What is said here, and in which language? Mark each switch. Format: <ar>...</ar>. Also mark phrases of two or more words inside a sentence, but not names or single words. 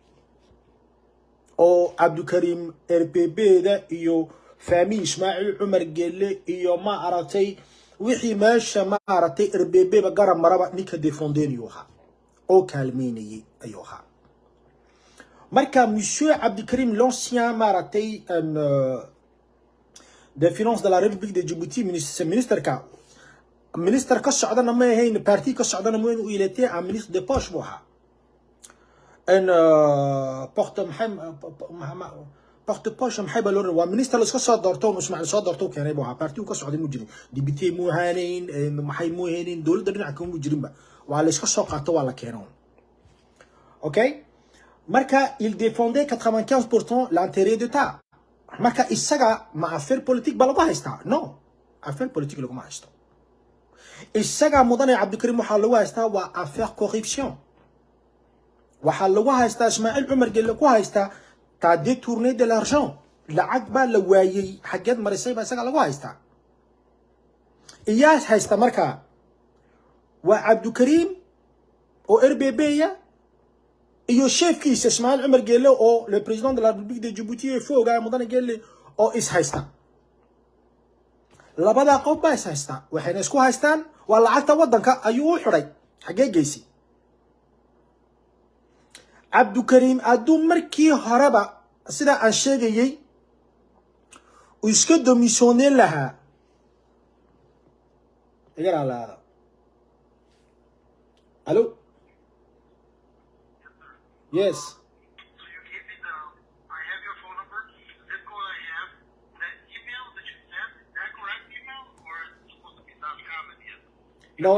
<so>oo Abdou Karim RBB-da iyo famille Ismaaciil Omar Guelleh iyo ma aragtay wixii meesha ma aragtay RBB-ba garab maraba ninka défendayay ahaa oo kaalmeynayay ayuu ahaa marka monsieur Abdou Karim</so> <fr>l'ancien maratay des finances de la République de Djibouti</fr> <so>ministre ka socdana ma ahayn parti ka socdana ma</so> <fr>il était un ministre de poche</fr> <so>buu ahaa</so> <fr>porte poche</fr> <so>maxay baa loo waa minister la iska soo doorto Ismaaciil soo doorto keenay buu ahaa parti uu ka socday mu jirin député mu haanayn maxay mu haanayn dawladda dhinaca ka mu jirinba waa la iska soo qaato waa la keeno okay marka</so> <fr>il défendait 95% l'intérêt d'État</fr> <so>marka isaga ma</so> <fr>affaire politique</fr> <so>ba lagu haystaa</so> <fr>non affaire politique</fr> <so>lagu ma haysto isaga mudane Abdou Karim waxa lagu haystaa waa</so> <fr>affaire corruption</fr> <so>waxa lagu haystaa Ismaaciil Omar Guelleh ku haystaa</so> <fr>t'as détourné de l'argent</fr> <so>lacag baa la waayay xageed marisay ba isaga lagu haystaa iyaas haysta marka waa Abdou Karim oo RBB-ya iyo chefkiisa Ismaaciil Omar Guelleh oo</so> <fr>le président de la République de Djibouti</fr> <so>ee Foga mudane Guelleh oo is haysta labada qof baa is haysta waxayna isku haystaan waa lacagta wadanka ayuu u xiray xagee geysay Abdou Karim aduu markii horeba sida aan sheegayay uu iska domisooneyn lahaa iga raalaada.</so> <en>Hello? Yes. So you gave me I have your phone number, the zip code I have, that email that you sent, is that correct email, or is it supposed to be .com at the end? No.</en>